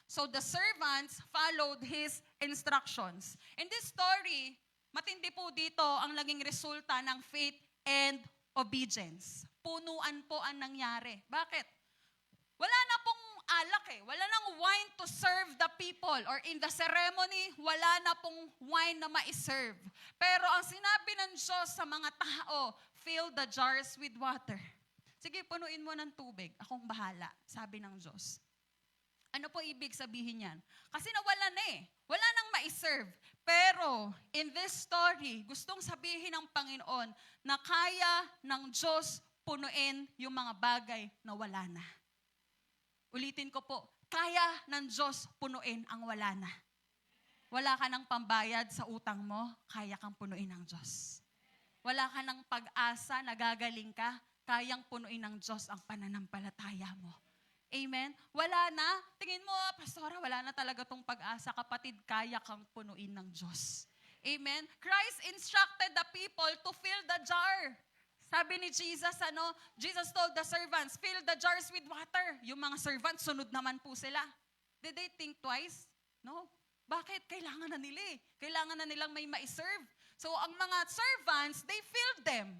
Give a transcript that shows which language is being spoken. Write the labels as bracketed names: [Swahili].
[English] So the servants followed His instructions. In this story, [Filipino] matindi po dito ang naging resulta ng [English] faith and obedience. [Filipino] Punuan po ang nangyari. Bakit? Wala na pong alak eh. Wala nang wine [English] to serve the people. Or in the ceremony, [Filipino] wala na pong wine na ma-serve. Pero ang sinabi ng Diyos sa mga tao, [English] fill the jars with water. [Filipino] Sige, punuin mo ng tubig. Akong bahala, sabi ng Diyos. Ano po ibig sabihin yan? Kasi nawala na eh. Wala nang ma-serve. Pero [English] in this story, [Filipino] gustong sabihin ng Panginoon na kaya ng Diyos punuin yung mga bagay na wala na. Ulitin ko po, kaya ng Diyos punuin ang wala na. Wala ka ng pambayad sa utang mo, kaya kang punuin ng Diyos. Wala ka ng pag-asa, nagagaling ka, kayang punuin ng Diyos ang pananampalataya mo. Amen? Wala na. Tingin mo, Pastora, wala na talaga tong pag-asa. Kapatid, kaya kang punuin ng Diyos. Amen? [English] Christ instructed the people to fill the jar. [Filipino] Sabi ni Jesus, [English] Jesus told the servants, fill the jars with water. [Filipino] Yung mga servants, sunod naman po sila. [English] Did they think twice? No. [Filipino] Bakit? Kailangan na nila eh. Kailangan na nilang may ma-serve. So, ang mga servants, [English] they filled them.